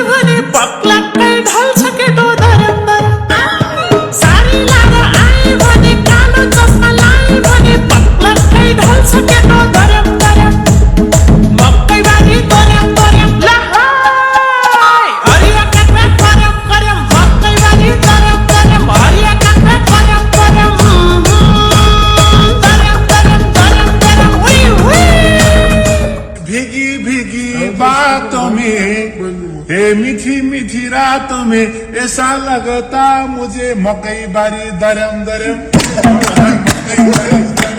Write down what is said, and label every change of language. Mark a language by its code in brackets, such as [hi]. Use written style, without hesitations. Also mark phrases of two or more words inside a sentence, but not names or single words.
[ne] भने पक्लक्कै ढल्छ केटो धरम धरम सारी लाएर आए भने कालो चस्मा लाए भने पक्लक्कै ढल्छ केटो धरम धरम मकै बारी धरम धरम ल हरिया काका करम करम मकै बारी धरम धरम हरिया काका करम करम धरम धरम धरम धरम उई उई [hi] भीगी भीगी बातों में ये मीठी मीठी रातों में ऐसा लगता मुझे [ne] मकई बारी दरम दरम